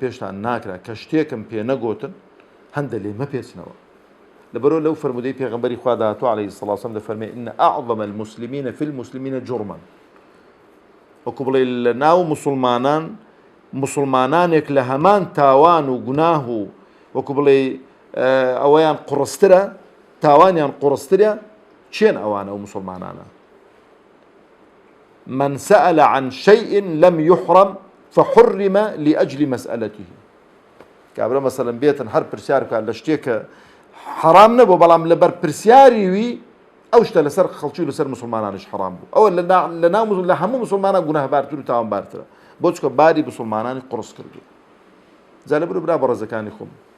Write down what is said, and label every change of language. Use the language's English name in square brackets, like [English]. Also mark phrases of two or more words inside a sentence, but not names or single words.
[Central Kurdish] پێشتان ناکرا کە شتێکم پێ نەگوتن هەندە لێ مەپێچنەوە لەبەرەوە لەو فەرمودەی پێغەمبەری خوا داهاتوو [Arabic] عەلەیهی سەڵات وسەلام [Central Kurdish] دەفەرمێ [Arabic] ئین ئەعظەم المسلمین فی المسلمین جوڕما [Central Kurdish] وەکو بڵێ لە ناو مسلمانانێک لە هەمان تاوان و گوناه و وەکو بڵێ ئەوەیان قوڕسترە تاوانیان قڕسترە چێن ئەوانە و مسلمانانە [Arabic] من سأل عن شيء لم يحرم فحرم لأجل مسألته [Central Kurdish] کابرا مثلا بێتن هەر پرسیار بکات لە شتێکە حرام نەبوو بەڵام لەبەر پرسیاری وی ئەو شتە لەسەر خەڵکی و لەسەر مسلمانانش حرام بوو ئەوە لە هەموو مسلمانە گوناهبارتر و تاوانبارترە بۆ چکە باری مسلمانانی قڕس کردو جا لەبەر برا بە ڕێزەکانی خۆم